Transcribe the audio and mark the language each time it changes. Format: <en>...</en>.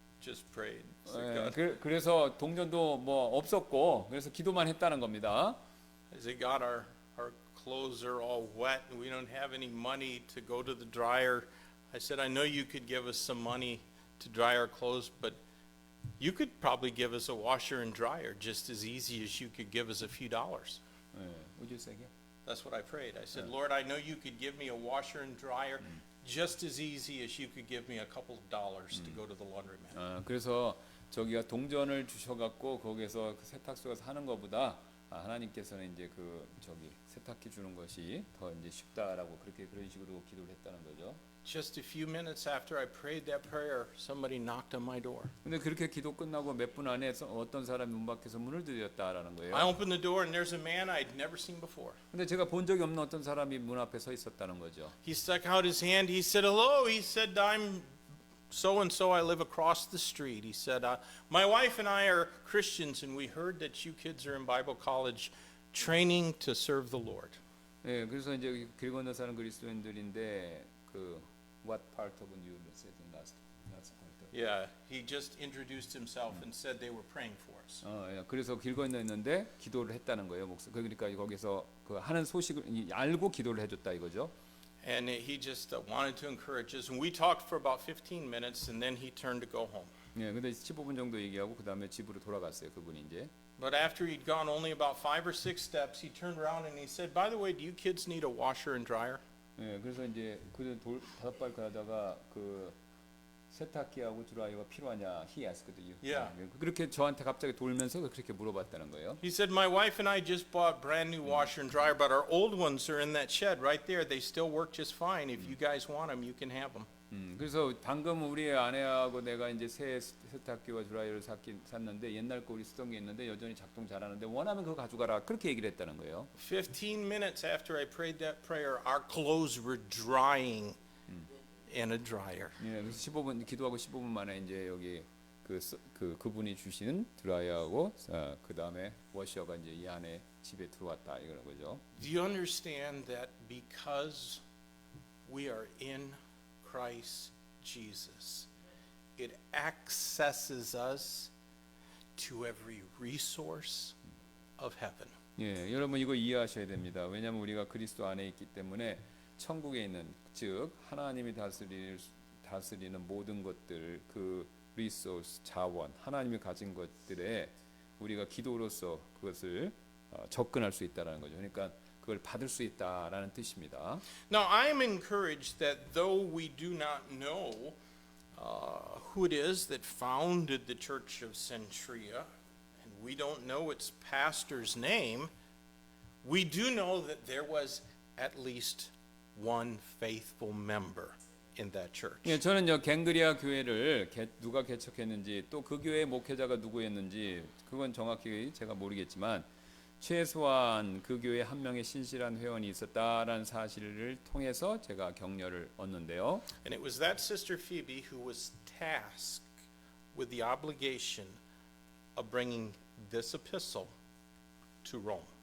<en>just prayed. Said,</en> <ko>예, 그래서 동전도 뭐 없었고 그래서 기도만 했다는 겁니다.</ko> <en>I said, God, our clothes are all wet and we don't have any money to go to the dryer. I said, I know you could give us some money to dry our clothes, but you could probably give us a washer and dryer just as easy as you could give us a few dollars. 예, would you say again? That's what I prayed. I said, Lord, I know you could give me a washer and dryer just as easy as you could give me a couple of dollars to go to the laundromat.</en> <ko>그래서 저기가 동전을 주셔갖고 거기서 그 세탁소에서 하는 것보다 하나님께서는 이제 그 저기 세탁기 주는 것이 더 이제 쉽다라고 그런 식으로 기도를 했다는 거죠.</ko> <en>Just a few minutes after I prayed that prayer, somebody knocked on my door.</en> <ko>근데 그렇게 기도 끝나고 몇 분 안에 어떤 사람이 문 밖에서 문을 두드렸다라는 거예요.</ko> <en>I opened the door and there's a man I'd never seen before.</en> <ko>근데 제가 본 적이 없는 어떤 사람이 문 앞에 서 있었다는 거죠.</ko> <en>He stuck out his hand. He said, hello. He said, I'm so and so. I live across the street. He said, my wife and I are Christians and we heard that you kids are in Bible college training to serve the Lord.</en> <ko>예, 그래서 이제 길 건너 사는 그리스도인들인데 그</ko> <en>what part of you said in last part? Yeah, he just introduced himself and said they were praying for us.</en> <ko>예, 그래서 길 건너 있는데 기도를 했다는 거예요. 그러니까 거기서 그 하는 소식을 알고 기도를 해줬다 이거죠.</ko> <en>And he just wanted to encourage us. And we talked for about 15 minutes and then he turned to go home.</en> <ko>예, 근데 15분 정도 얘기하고 그 다음에 집으로 돌아갔어요. 그분이 이제.</ko> <en>But after he'd gone only about 5 or 6 steps, he turned around and he said, by the way, do you kids need a washer and dryer?</en> <ko>예, 그래서 이제 그 다섯 발 가다가 그 세탁기하고 드라이어가 필요하냐</ko> <en>he asked you. Yeah.</en> <ko>그렇게 저한테 갑자기 돌면서 그렇게 물어봤다는 거예요.</ko> <en>He said, my wife and I just bought brand new washer and dryer, but our old ones are in that shed right there. They still work just fine. If you guys want them, you can have them.</en> <ko>그래서 방금 우리 아내하고 내가 이제 새 세탁기와 드라이어를 샀는데 옛날 거 우리 쓰던 게 있는데 여전히 작동 잘하는데 원하면 그거 가져가라 그렇게 얘기를 했다는 거예요.</ko> <en>15 minutes after I prayed that prayer, our clothes were drying in a dryer.</en> <ko>예, 그래서 15분 기도하고 15분 만에 이제 여기 그분이 주신 드라이어하고 그 다음에 워셔가 이제 이 안에 집에 들어왔다 이거는 거죠.</ko> <en>Do you understand that because we are in Christ Jesus, it accesses us to every resource of heaven.</en> <ko>예, 여러분 이거 이해하셔야 됩니다. 왜냐하면 우리가 그리스도 안에 있기 때문에 천국에 있는 즉 하나님이 다스리는 모든 것들 그 리소스 자원 하나님이 가진 것들에 우리가 기도로서 그것을 접근할 수 있다라는 거죠. 그러니까 그걸 받을 수 있다라는 뜻입니다.</ko> <en>Now I am encouraged that though we do not know who it is that founded the Church of Centuria, and we don't know its pastor's name, we do know that there was at least one faithful member in that church.</en> <ko>예, 저는 갱그리아 교회를 누가 개척했는지 또 그 교회의 목회자가 누구였는지 그건 정확히 제가 모르겠지만 최소한 그 교회 한 명의 신실한 회원이 있었다라는 사실을 통해서 제가 격려를 얻는데요.</ko> <en>And it was that sister Phoebe who was tasked with the obligation of bringing this epistle to Rome.</en>